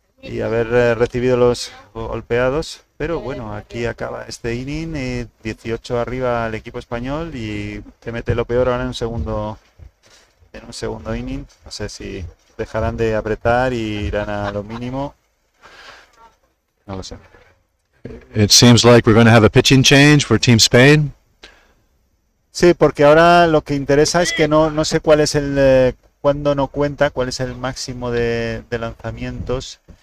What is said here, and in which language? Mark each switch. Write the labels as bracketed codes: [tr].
[es] Y haber recibido los golpeados. Pero bueno, aquí acaba este inning, 18 arriba el equipo español y te mete lo peor ahora en un segundo inning. No sé si dejarán de apretar y irán a lo mínimo. No lo sé. [en] It seems like we're going to have a pitching change for Team Spain. [es] Sí, porque ahora lo que interesa es que no sé cuál es cuándo no cuenta, cuál es el máximo de lanzamientos.